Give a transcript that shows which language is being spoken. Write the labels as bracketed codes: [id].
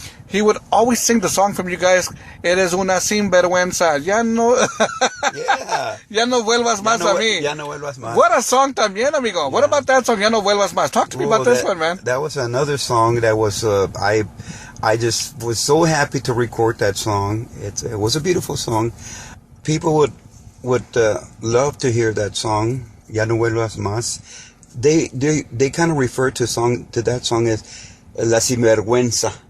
[en] He would always sing the song from you guys, Eres una sinvergüenza. [es] Ya no, ya no vuelvas más a mí. Ya no vuelvas más. [en] What a song [es] también, amigo. [en] Yeah. What about that song, Ya no vuelvas más? Talk to me about this one, man. That was another song that was, I just was so happy to record that song. It was a beautiful song. People would love to hear that song, Ya no vuelvas más. They kind of refer to that song as La Sinvergüenza.